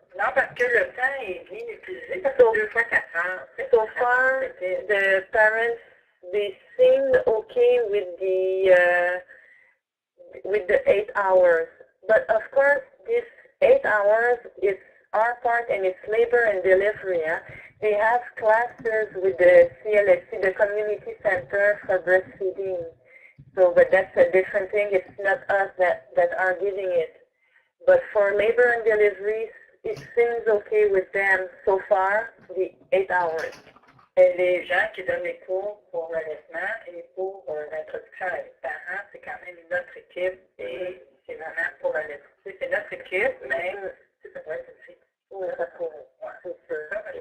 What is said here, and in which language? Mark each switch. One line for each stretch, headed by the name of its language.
French: Non, parce que le temps est bien utilisé, parce que 2 fois 4 heures.
English: So far, the parents, they seemed okay with the 8 hours. But of course, this 8 hours is our part, and it's labor and delivery. They have classes with the CLSC, the Community Center for Breastfeeding. So, but that's a different thing. It's not us that are giving it. But for labor and deliveries, it seems okay with them so far, the 8 hours.
French: Et les gens qui donnent les cours pour l'allaitement et pour l'introduction à les parents, c'est quand même notre équipe et c'est vraiment pour l'allaitement. C'est notre équipe, mais ça doit être aussi. Oui, ça trouve. C'est sûr.